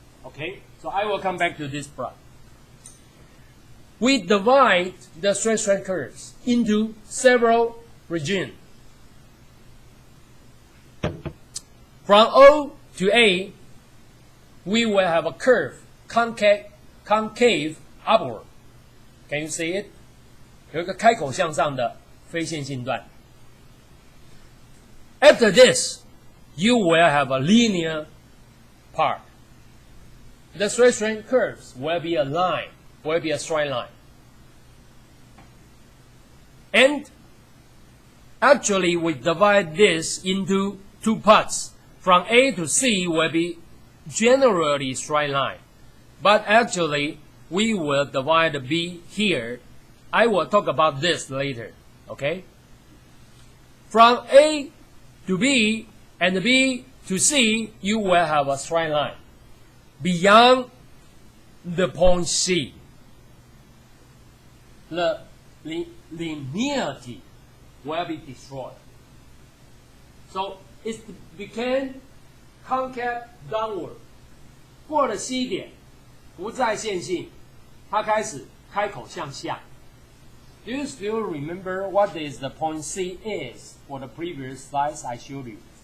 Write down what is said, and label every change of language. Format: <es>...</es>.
<en>Okay, so I will come back to this plot. We divide the stress strain curves into several regions. From O to A, we will have a curve, concave upward. Can you see it?</en> <zh>有一个开口向上的非线性段。</zh> <en>After this, you will have a linear part. The stress strain curves will be a line, will be a straight line. And actually, we divide this into two parts. From A to C will be generally straight line. But actually, we will divide B here. I will talk about this later. Okay? From A to B and B to C, you will have a straight line. Beyond the point C, the linearity will be destroyed. So it became concave downward.</en> <zh>过了 C 点，不再线性，它开始开口向下。</zh> <en>Do you still remember what is the point C is for the previous slides I showed you?</en>